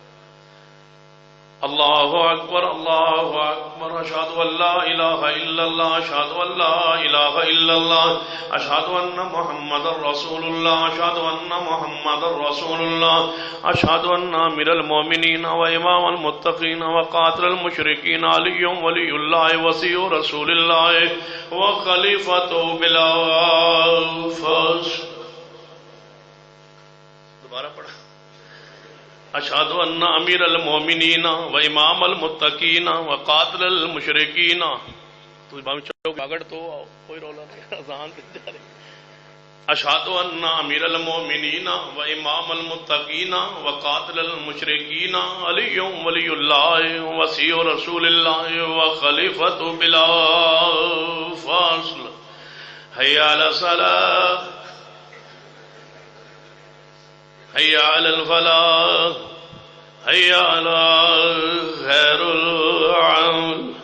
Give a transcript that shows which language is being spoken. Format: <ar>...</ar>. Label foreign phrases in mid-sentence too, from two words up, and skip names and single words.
<ar>اللہ اکبر اللہ اکبر اشہد ان لا الہ الا اللہ اشہد ان لا الہ الا اللہ اشہد ان محمد رسول اللہ اشہد ان محمد رسول اللہ اشہد ان امیر المومنین و امام المتقین و قاتل المشرکین علی ولی اللہ وصی رسول اللہ و خلیفۃ بلا فصل۔</ar> <ur>دوبارہ پڑھا</ur> <ar>اشہد ان امیر المومنین و امام المتقین و قاتل المشرکین، تو</ar> <pa>امام چوک اگر تو آؤ کوئی رولا نہیں اذان تے جا رہی،</pa> <ar>اشہد ان امیر المومنین و امام المتقین و قاتل المشرکین علی ولی اللہ وصی رسول اللہ و خلیفۃ بلا فصل، حی علی الصلاۃ حی علی الفلاح حی علی خیر العمل۔</ar>